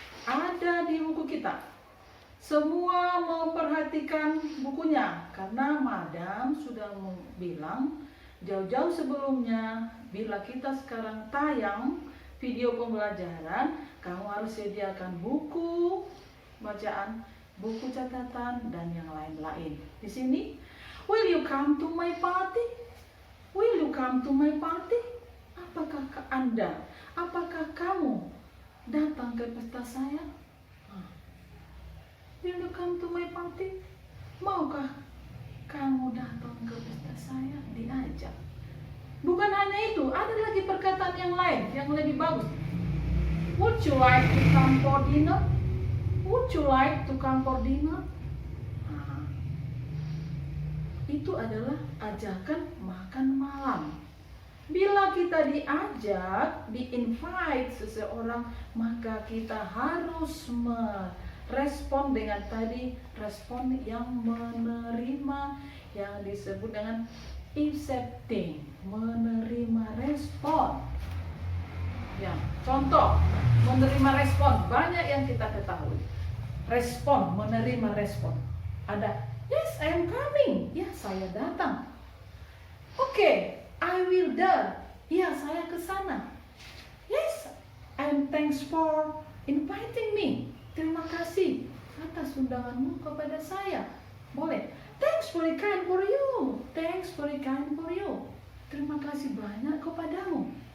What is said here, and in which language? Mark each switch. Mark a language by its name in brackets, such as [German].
[Indonesian] Ada di buku kita. Semua memperhatikan bukunya karena Madam sudah bilang jauh-jauh sebelumnya, bila kita sekarang tayang video pembelajaran, kamu harus sediakan buku bacaan, buku catatan, dan yang lain-lain. Di sini, [English] will you come to my party? Will you come to my party? [Indonesian] Apakah kamu datang ke pesta saya? [English] Will you come to my party? [Indonesian] Maukah kamu datang ke pesta saya? Diajak. Bukan hanya itu, ada lagi perkataan yang lain yang lebih bagus. [English] Would you like to come for dinner? Would you like to come for dinner? [Indonesian] Itu adalah ajakan makan malam. Bila kita diajak, di-invite seseorang, maka kita harus merespon dengan tadi, respon yang menerima, yang disebut dengan accepting, menerima respon. Ya, contoh, menerima respon, banyak yang kita ketahui. Respon, menerima respon. Ada, [English] yes, I am coming. [Indonesian] Ya, saya datang. Oke, [English] I will there. [Indonesian] Ya, saya ke sana. [English] Yes, and thanks for inviting me. [Indonesian] Terima kasih atas undanganmu kepada saya. Boleh. [English] Thanks very kind for you. Thanks very kind for you. [Indonesian] Terima kasih banyak kepadamu.